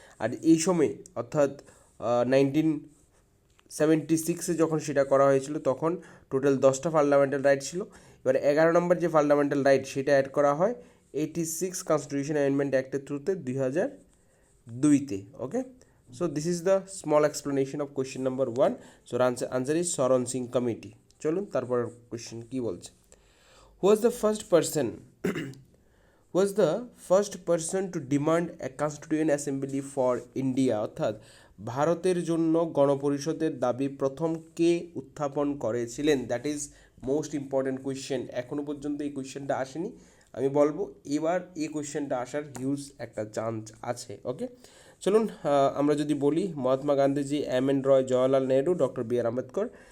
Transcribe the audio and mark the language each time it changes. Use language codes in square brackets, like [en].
[bn] আর এই সময় অর্থাৎ 1976 যখন সেটা করা হয়েছিল, তখন টোটাল 10টা ফান্ডামেন্টাল রাইট ছিল। এবারে 11 নম্বর যে ফান্ডামেন্টাল রাইট সেটা অ্যাড করা হয় 86 কনস্টিটিউশন অ্যামেন্ডমেন্ট অ্যাক্টের থ্রুতে 2002-তে। [en] Okay, so this is the small explanation of question number 1। So answer is [bn] শরণ সিং কমিটি। চলুন তারপর কোয়েশ্চেন কী বলছে। [en] was the first person was the first person to demand a constituent assembly for India? [bn] অর্থাৎ ভারতের জন্য গণপরিষদের দাবি প্রথম কে উত্থাপন করেছিলেন? [en] That is most important question. [bn] এখনও পর্যন্ত এই কোয়েশ্চেনটা আসেনি। আমি বলবো এবার এই কোয়েশ্চেনটা আসার হিউজ একটা চান্স আছে। ওকে, চলুন আমরা যদি বলি মহাত্মা গান্ধীজি, এম এন রয়, জওয়াহরলাল নেহরু, ডক্টর বি আর আম্বেদকর।